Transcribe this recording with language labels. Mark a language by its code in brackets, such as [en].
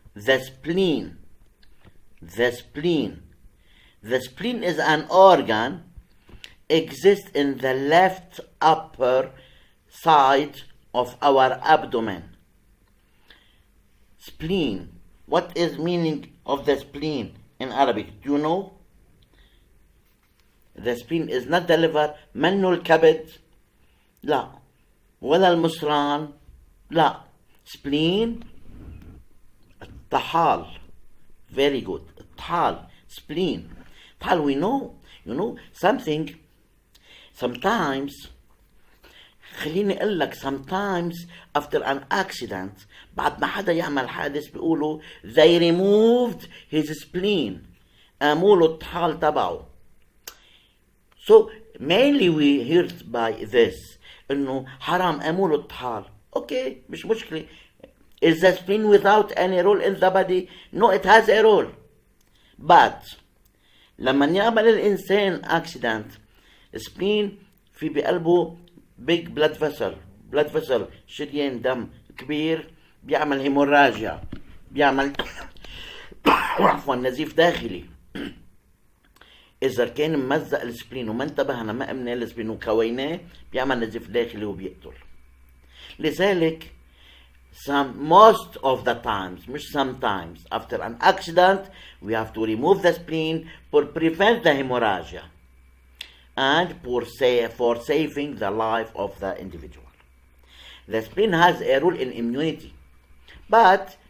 [en] The spleen. The spleen is an organ, exists in the left upper side of our abdomen. Spleen. What is meaning of the spleen in Arabic? Do you know? The spleen is not the liver. [ar] منه الكبد لا ولا المصران لا. Spleen الطحال. [en] Very good. [ar] الطحال. [en] Spleen. طحال, we know. You know something. Sometimes [ar] خليني اقول لك [en] sometimes after an accident [ar] بعد ما حدا يعمل حادث بيقولوا [en] they removed his spleen. [ar] قاموا له الطحال تبعه. [en] So mainly we heard by this [ar] انه حرام قاموا له الطحال. Okay, مش مشكلة. [en] Is the spleen without any role in the body? No, it has a role. [ar] But لما يعمل الإنسان accident, spleen في بقلبه [en] big blood vessel [ar] شريان دم كبير بيعمل هيموراجيا بيعمل عفوا نزيف داخلي. إذا كان ممزق السبلين وما انتبهنا ما أمنا السبلين وكويناه بيعمل نزيف داخلي وبيقتل. لذلك [en] most of the times, [ar] مش [en] sometimes, after an accident we have to remove the spleen to prevent the hemorrhagia and for saving the life of the individual. The spleen has a role in immunity, but